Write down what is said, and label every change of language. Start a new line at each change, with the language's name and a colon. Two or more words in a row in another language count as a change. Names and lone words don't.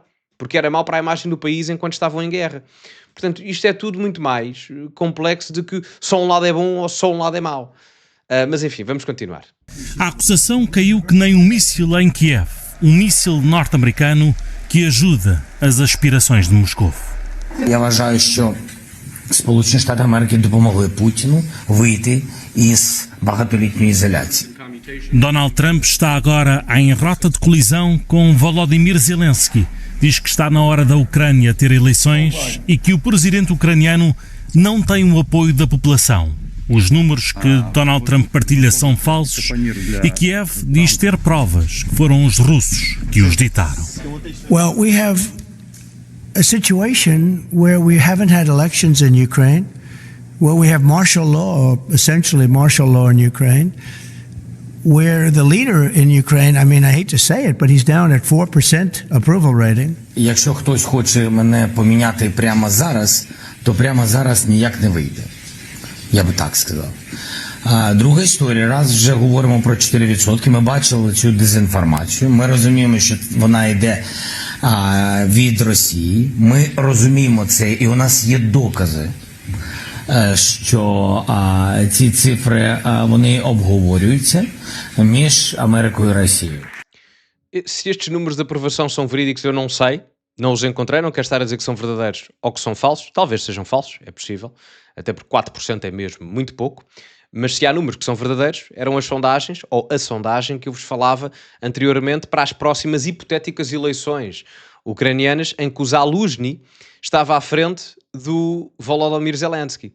Portuguese: Porque era mau para a imagem do país enquanto estavam em guerra. Portanto, isto é tudo muito mais complexo de que só um lado é bom ou só um lado é mau. Mas enfim, vamos continuar. A acusação caiu que nem um míssil em Kiev, um míssil norte-americano que ajuda as aspirações de Moscou.
Ukrainian: Я вважаю, що Сполучені Штати Америки допомогли Путіну вийти із багатолітньої ізоляції.
Portuguese: Donald Trump está agora em rota de colisão com Volodymyr Zelensky. Diz que está na hora da Ucrânia ter eleições e que o presidente ucraniano não tem o apoio da população. Os números que Donald Trump partilha são falsos e Kiev diz ter provas que foram os russos que os ditaram.
English: Well, we have a situation where we haven't had elections in Ukraine, where we have martial law, or essentially martial law in Ukraine, where the leader in Ukraine, I mean, I hate to say it, but he's down at 4% approval rating.
Ukrainian: Якщо хтось хоче мене поміняти прямо зараз, то прямо зараз ніяк не вийде. Я би так сказав. Друга історія, раз вже говоримо про 4%, ми бачили цю дезінформацію, ми розуміємо, що вона йде від Росії, ми розуміємо це, і у нас є докази, що ці цифри, вони обговорюються між Америкою і Росією.
Portuguese: Se estes números de aprovação são verídicos, eu não sei. Não os encontrei, não quero estar a dizer que são verdadeiros ou que são falsos. Talvez sejam falsos, é possível. Até porque 4% é mesmo muito pouco. Mas se há números que são verdadeiros, eram as sondagens, ou a sondagem que eu vos falava anteriormente para as próximas hipotéticas eleições ucranianas, em que o Zaluzhny estava à frente do Volodymyr Zelensky.